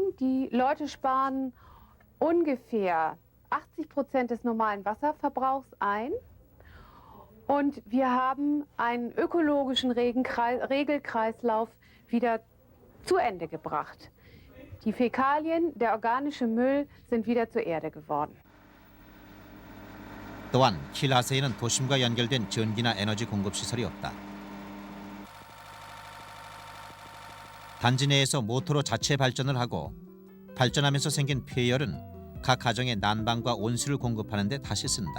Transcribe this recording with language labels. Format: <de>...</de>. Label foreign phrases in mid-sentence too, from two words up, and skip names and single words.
<de>Die Leute sparen ungefähr 80% des normalen Wasserverbrauchs ein. Und wir haben einen ökologischen Regelkreislauf wieder zu Ende gebracht. Die Fäkalien, der organische Müll sind wieder zur Erde geworden.</de> <ko>또한 킬하세에는 도심과 연결된 전기나 에너지 공급 시설이 없다. 단지 내에서 모터로 자체 발전을 하고 발전하면서 생긴 폐열은 각 가정의 난방과 온수를 공급하는 데 다시 쓴다.</ko>